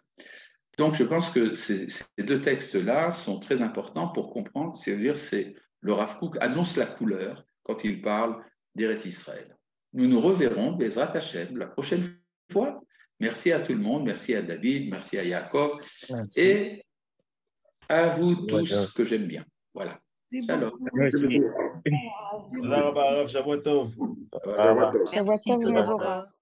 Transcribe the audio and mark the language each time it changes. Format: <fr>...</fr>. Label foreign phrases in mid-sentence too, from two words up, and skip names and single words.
<fr>Donc, je pense que ces deux textes-là sont très importants pour comprendre, c'est-à-dire le Rav Kook annonce la couleur quand il parle d'Eretz Israël. Nous nous reverrons,</fr> <he>בעזרת השם,</he> <fr>la prochaine fois Merci à tout le monde, merci à David, merci à Jacob Merci. et à vous Voilà. tous que j'aime bien. Voilà. Shalom. Merci.</fr> <he>תודה רבה, הרב, שבוע טוב.</he> <fr>Au revoir. Merci,</fr> <he>שבת טוב, תודה Mevorach. רבה.</he>